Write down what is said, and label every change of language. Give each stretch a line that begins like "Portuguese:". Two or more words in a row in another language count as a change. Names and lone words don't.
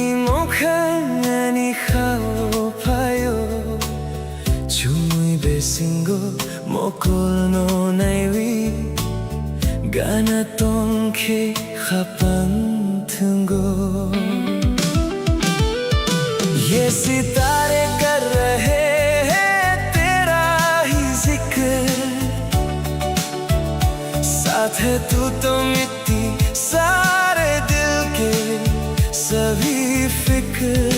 Kok Borok: mokhani khao payo chumui besingo mokol no naiwi gana tongke khapang thungo
Hindi: ये सितारे कर रहे हैं तेरा ही ज़िक्र साथ है तू तो मिट्टी सारे दिल के सभी फिक्र।